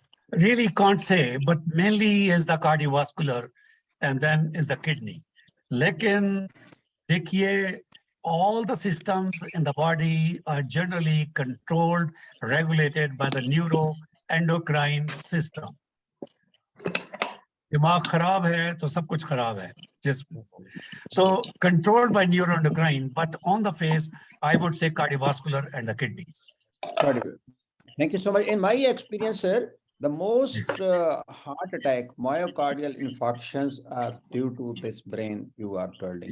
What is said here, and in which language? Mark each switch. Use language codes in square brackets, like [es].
[en] Really can't say, but mainly is the cardiovascular and then is the kidney. [hi] Lekin, देखिए, [en] all the systems in the body are generally controlled, regulated by the neuroendocrine system. [hi] दिमाग खराब है तो सब कुछ खराब है जिसमें. [en] So controlled by neuroendocrine, but on the face, I would say cardiovascular and the kidneys. Thank you so much. In my experience, sir, the most heart attack, myocardial infarctions are due to this brain you are telling.